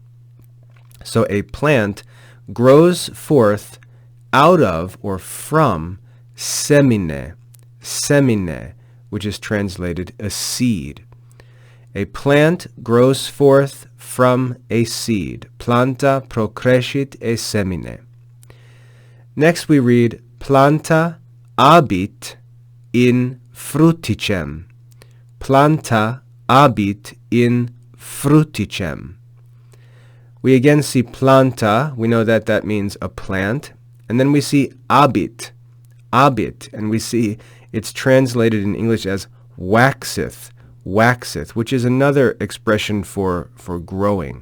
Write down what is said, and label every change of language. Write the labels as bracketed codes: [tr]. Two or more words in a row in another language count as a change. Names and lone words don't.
[en] So a plant grows forth out of or from [la] semine, semine, [en] which is translated a seed. A plant grows forth from a seed. [la] Planta procrescit e semine. [en] Next we read [la] planta habit in fruticem. Planta habit in fruticem. [en] We again see planta. We know that that means a plant. And then we see [la] habit, habit, [en] and we see it's translated in English as waxeth, waxeth, which is another expression for growing.